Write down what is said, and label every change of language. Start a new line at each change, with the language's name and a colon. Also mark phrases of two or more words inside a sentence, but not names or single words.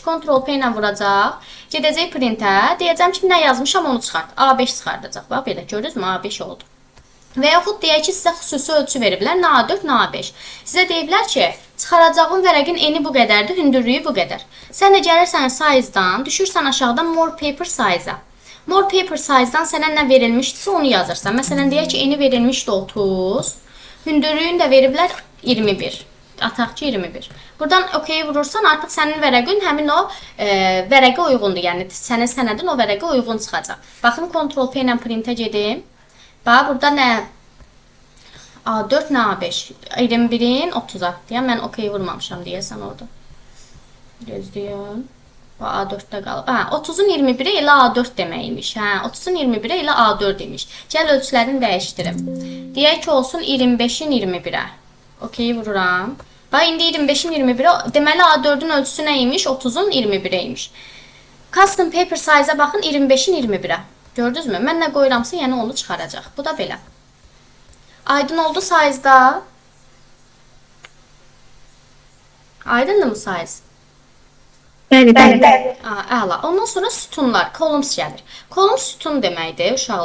Azerbaijani: Ctrl P ilə vuracaq. Gedəcək printə. Deyəcəm ki, nə yazmışam, onu çıxart. A5 çıxardacaq. Bax, belə, görürsünüzmü? A5 oldu. Və yaxud deyək ki, sizə xüsusi ölçü veriblər, nə A4, nə A5. Sizə deyiblər ki, çıxaracağın vərəqin eni bu qədərdir, hündürlüyü bu qədər. Sən də gəlirsən size-dan, düşürsən aşağıdan
English: more paper size-a. More paper size-dan
Azerbaijani: sənə nə verilmişdirsə onu yazırsan. Məsələn, deyək ki, eni verilmişdi 30, hündürlüyünü də veriblər 21. Ataq ki, 21. Buradan OK vurursan, artıq sənin vərəqin həmin o vərəqə uyğundur. Yəni, sənin sənədin o vərəqə uyğun çıxacaq. Baxın, Ctrl P ilə printə gedim. Bax, burada nə? A4, nə A5? 21-in 30-a. Deyəm, mən OK vurmamışam deyəsən orada. Gözləyəm. Bax, A4-də qalıb. 30-un 21-i elə A4 deməkmiş. 30-un 21-i elə A4 demiş. Gəl ölçülərini dəyişdirim. Deyək ki, olsun 25-in 21-ə. OK vururam. Bax, indi 25-in 21-ə. Deməli, A4-ün ölçüsü nə imiş? 30-un 21-ə imiş.
English: Custom paper size-a
Azerbaijani: baxın, 25-in 21-ə. Gördünüzmü? Mən nə qoyuramsa, yəni onu çıxaracaq. Bu da belə. Aydın oldu size-da. Aydındır mı size? Bəli, bəli. Əla. Ondan sonra sütunlar, columns gəlir. Column sütun deməkdir, uşaqlar.